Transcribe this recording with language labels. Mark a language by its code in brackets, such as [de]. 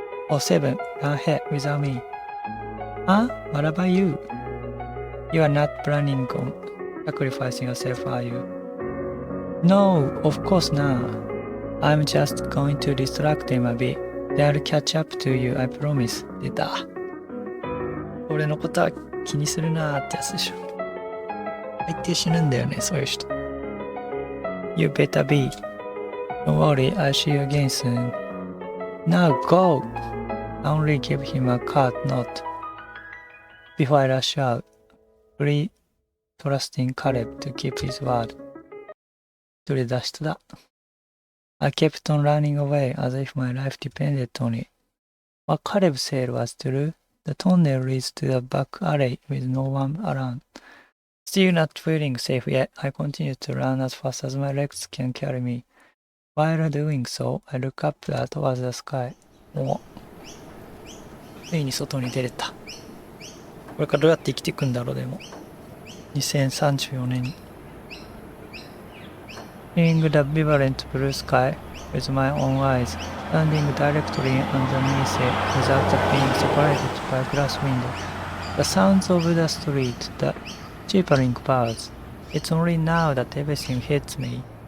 [en] O7, run ahead without me. Huh? What about you? You are not planning on sacrificing yourself, are you? No, of course not. I'm just going to distract them a bit. They'll catch up to you, I promise. [ja] 出た。俺のことは気にするなーってやつでしょ。大抵死ぬんだよね、そういう人。 [en] You better be. Don't worry, I'll see you again soon. Now go! I only give him a card note before I rush out, fully trusting Caleb to keep his word. [ja] 一人脱出だ。 [en] I kept on running away as if my life depended on it. What Caleb said was true. The tunnel leads to the back alley with no one around. Still not feeling safe yet, I continue to run as fast as my legs can carry me. While doing so, I look up towards the sky. [ja] ついに外に出れた。これからどうやって生きていくんだろう、でも。 2034年に。 [en] Seeing the vibrant blue sky with my own eyes, standing directly underneath it without being separated by a glass window. The sounds of the street, the chirping birds. It's only now that everything hits me.